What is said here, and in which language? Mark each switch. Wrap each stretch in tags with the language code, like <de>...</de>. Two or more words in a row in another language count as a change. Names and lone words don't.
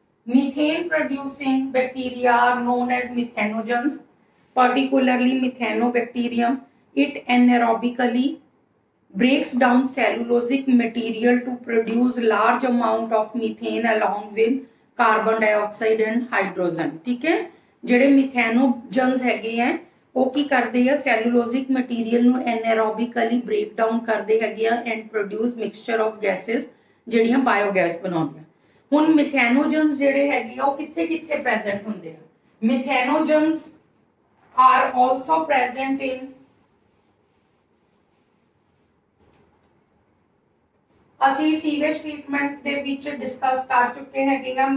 <en>Methane producing bacteria are known as methanogens, particularly Methanobacterium. It anaerobically breaks down cellulosic material to produce large amount of methane along with carbon dioxide and hydrogen.</en> <hi>ठीक है,</hi> <pa>ਜਿਹੜੇ ਮਿਥੈਨੋਜਨਸ ਹੈਗੇ ਆ ਉਹ ਕੀ ਕਰਦੇ ਆ,</pa> <en>cellulosic material</en> <pa>ਨੂੰ</pa> <en>anaerobically break down</en> <pa>ਕਰਦੇ ਹੈਗੇ ਆ</pa> <en>and produce mixture of gases</en> <pa>ਜਿਹੜੀਆਂ ਬਾਇਓਗੈਸ ਬਣਾਉਂਦੀਆਂ। ਹੁਣ ਮਿਥੈਨੋਜਨਸ ਜਿਹੜੇ ਹੈਗੇ ਆ ਉਹ ਕਿੱਥੇ ਕਿੱਥੇ ਪ੍ਰੈਜ਼ੈਂਟ ਹੁੰਦੇ ਆ?</pa> <en>methanogens are also present in</en> <pa>ਅਸੀਂ</pa> <en>sewage treatment</en> <pa>ਦੇ ਵਿੱਚ ਡਿਸਕਸ ਕਰ ਚੁੱਕੇ ਹੈਗੇ ਆ।</pa>